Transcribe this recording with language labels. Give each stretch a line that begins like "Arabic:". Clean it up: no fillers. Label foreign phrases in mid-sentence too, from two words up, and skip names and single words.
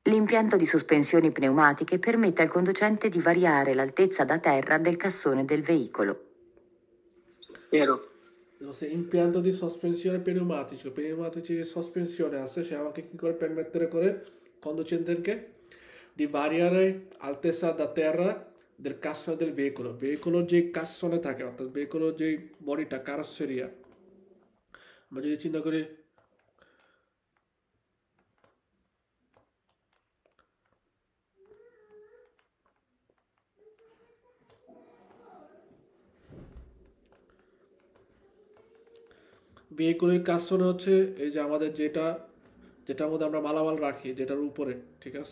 Italian: L'impianto di sospensioni pneumatiche permette al conducente di variare l'altezza da terra del cassone del veicolo. Vero. Impianto di sospensione pneumatici di sospensione
Bangla: আছে সে আমাকে কি করে
Italian: permettere করে conducente di variare altezza da terra del cassone del veicolo যে cassone
Bangla: থাকে অর্থাৎ
Italian: veicolo
Bangla: যে বডিটা
Italian: carrozzeria
Bangla: আমরা যদি চিন্তা করি ভেহিকুলের কাজ হচ্ছে এই যে আমাদের যেটার মধ্যে আমরা মালামাল রাখি যেটার উপরে, ঠিক আছে?